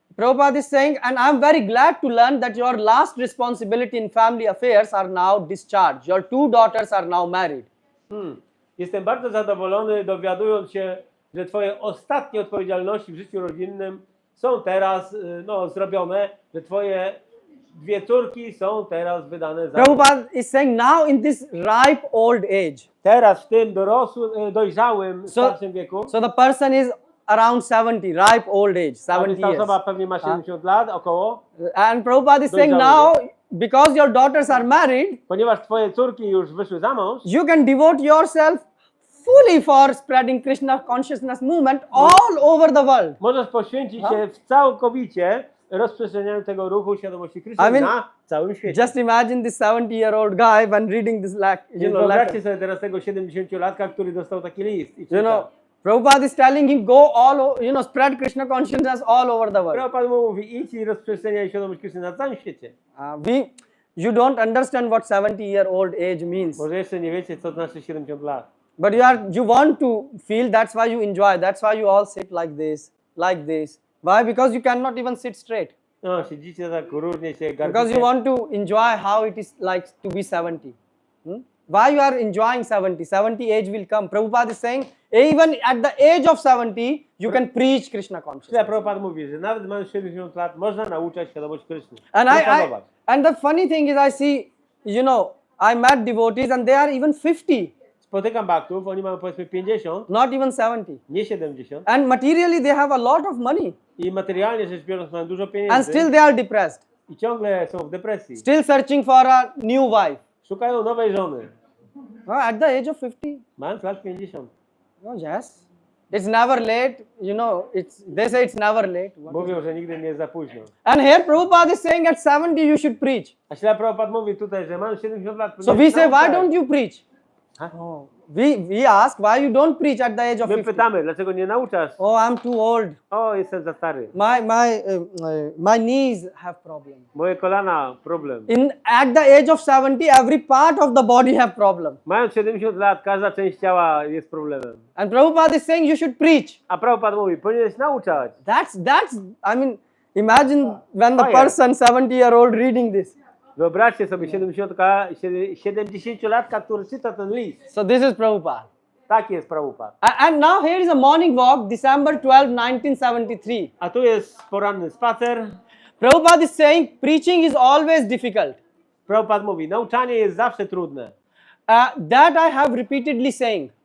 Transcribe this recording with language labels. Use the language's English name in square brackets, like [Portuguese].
[English] Prabhupada is saying, and I'm very glad to learn that your last responsibility in family affairs are now discharged. Your 2 daughters are now married. [Polish] Jestem bardzo zadowolony, dowiadując się, że twoje ostatnie odpowiedzialności w życiu rodzinnym są teraz zrobione, że twoje 2 córki są teraz wydane za... [English] Prabhupada is saying now in this ripe old age. [Polish] Teraz w tym dojrzałym, starszym wieku. [English] So the person is around 70, ripe old age, 70 [Polish] więc ta [English] years. [Polish] osoba pewnie ma 70 lat około. [English] And Prabhupada is saying [Polish] Dojrzały [English] now, because your daughters are married, [Polish] Ponieważ twoje córki już wyszły za mąż, [English] you can devote yourself fully for spreading Krishna consciousness movement all over the world. [Polish] możesz poświęcić się całkowicie rozprzestrzenianiu tego ruchu świadomości Kryszny [English] I mean, [Polish] na całym świecie. [English] Just imagine this 70-year-old guy when reading this [Polish] Więc wyobraźcie [English] letter. [Polish] sobie teraz tego 70-latka, który dostał taki list. [English] I Prabhupada is telling him, go spread Krishna consciousness all over the world. [Polish] Prabhupada mu mówi, idź i rozprzestrzeniaj świadomość Kryszny na całym świecie. [English] You don't understand what 70-year-old age means. [Polish] Może jeszcze nie wiecie, co znaczy 70 lat. [English] But you want to feel, that's why you enjoy, that's why you all sit like this. Why? Because you cannot even sit straight. [Polish] No, siedzicie tak różnie się [English] Because you [Polish] garbicie. [English] want to enjoy how it is like to be 70. Why you are enjoying 70? 70 age will come. Prabhupada is saying, even at the age of 70, you can preach Krishna consciousness. [Polish] Prabhupada mówi, że nawet mając 70 lat można nauczać świadomość Kryszny. [English] And the funny thing is I see, I met devotees and they are even 50. [Polish] Spotykam baktów, oni mają powiedzmy 50, [English] Not even 70. [Polish] nie 70. [English] And materially they have a lot of money. [Polish] I materialnie rzecz biorąc mają dużo pieniędzy. [English] And still they are depressed. [Polish] I ciągle są w depresji. [English] Still searching for a new wife. [Polish] Szukają nowej żony. [English] At the age of 50. [Polish] Mając lat 50. [English] Oh, yes. It's never late, you know, they say it's never late. [Polish] Mówią, że nigdy nie jest za późno. [English] And here Prabhupada is saying at 70 you should preach. [Polish] A Śrila Prabhupada mówi tutaj, że mam 70 lat. [English] So we say, why [Polish] nauczać. [English] don't you preach? Huh? Oh. We ask, why you don't preach at the age of [Polish] My [English] 50? [Polish] pytamy, dlaczego nie nauczasz? [English] Oh, I'm too old. [Polish] O, jestem za stary. [English] My knees have problem. [Polish] Moje kolana, problem. [English] At the age of 70, every part of the body have problem. [Polish] Mając 70 lat, każda część ciała jest problemem. [English] And Prabhupada is saying you should preach. [Polish] A Prabhupada mówi, powinieneś nauczać. [English] I mean, imagine when the Fire. person 70-year-old reading this. [Polish] Wyobraźcie sobie 70-latka, który czyta ten list. [English] So this is Prabhupada. [Polish] Tak jest Prabhupada. [English] And now here is a morning walk, December 12, 1973. [Polish] A tu jest poranny spacer. [English] Prabhupada is saying preaching is always difficult. [Polish] Prabhupada mówi, nauczanie jest zawsze trudne. [English] That I have repeatedly saying.